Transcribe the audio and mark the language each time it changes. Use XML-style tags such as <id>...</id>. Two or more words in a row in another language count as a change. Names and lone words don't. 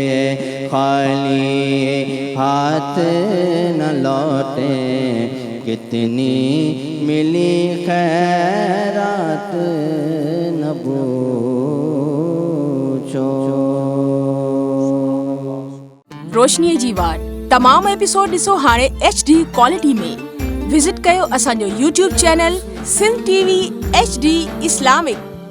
<ur>خالی ہاتھ نہ لوٹے، کتنی ملی خیرات نہ پوچھو۔</ur> <sd>روشنی جی وار تمام ایپیسوڈ ॾिसो हाणे HD क्वालिटी में। विज़िट कयो असांजो YouTube चैनल सिंध TV HD इस्लामिक।</sd>